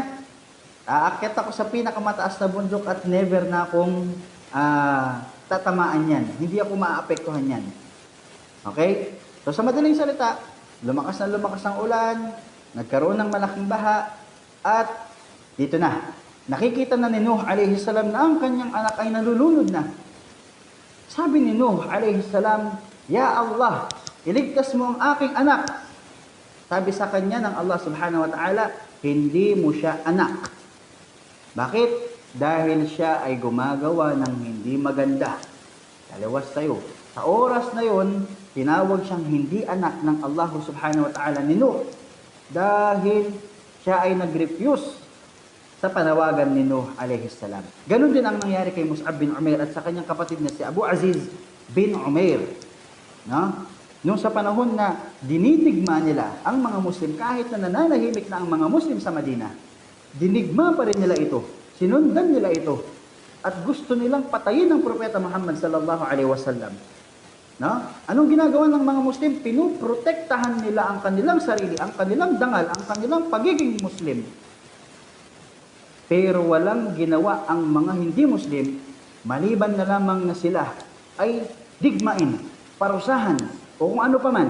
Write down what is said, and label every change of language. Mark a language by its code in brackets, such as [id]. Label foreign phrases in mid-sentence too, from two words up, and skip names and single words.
[tl] Aakyat ako sa pinakamataas na bundok at never na akong tatamaan yan. Hindi ako maaapektuhan yan. Okay? So sa madaling salita, lumakas ang ulan, nagkaroon ng malaking baha, at dito na, nakikita na ni Nuh [ar] عليه السلام [tl] na ang kanyang anak ay nalulunod na. Sabi ni Nuh [ar] عليه السلام, يا الله, [tl] iligtas mo ang aking anak. Sabi sa kanya ng Allah [ar] سبحانه وتعالى, [tl] hindi mo siya anak. Bakit? Dahil siya ay gumagawa ng hindi maganda. Taliwas sa'yo. Sa oras na yon, tinawag siyang hindi anak ng Allah [ar] سبحانه وتعالى [tl] ni Nuh. Dahil siya ay nag-refuse sa panawagan ni Nuh [ar] عليه السلام. [tl] Ganon din ang nangyari kay Mus'ab bin Umair at sa kanyang kapatid na si Abu Aziz bin Umair. No? Nung sa panahon na dinidigma nila ang mga Muslim, kahit na nananahimik na ang mga Muslim sa Madina, dinigma pa rin nila ito. Sinundan nila ito. At gusto nilang patayin ang Propeta Muhammad [ar] صلى الله عليه وسلم. [tl] No? Anong ginagawa ng mga Muslim? Pinuprotektahan nila ang kanilang sarili, ang kanilang dangal, ang kanilang pagiging Muslim. Pero walang ginawa ang mga hindi Muslim, maliban na lamang na sila ay digmain, parusahan, o kung ano pa man.